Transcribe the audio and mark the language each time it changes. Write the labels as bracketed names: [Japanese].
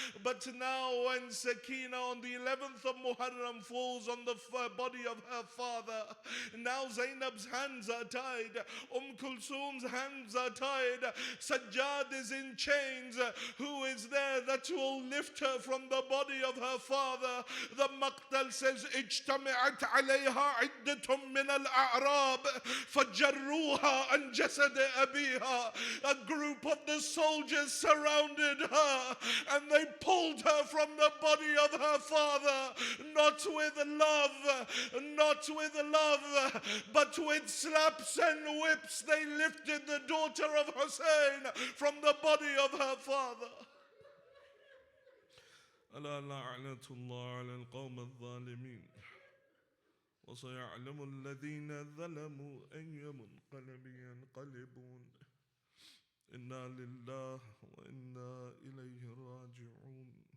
[English] But now when Sakina on the 11th of Muharram falls on the body of her father, now Zainab's hands are tied, Kulthum's hands are tied, Sajjad is in chains. Who is there that will lift her from the body of her father? The Maqtal says, [Arabic] اجتمعت عليها عدة من الأعراب فجروها عن جسد أبيها. [English] A group of the soldiers surrounded her and they pulled her from the body of her father, not with love, but with slaps and whips. They lifted the daughter of Husayn from the body of her father. [Arabic] ألا لعنة الله على القوم الظالمين وسيعلم الذين ظلموا أي منقلب ينقلبون إنا لله وإنا إليه راجعون.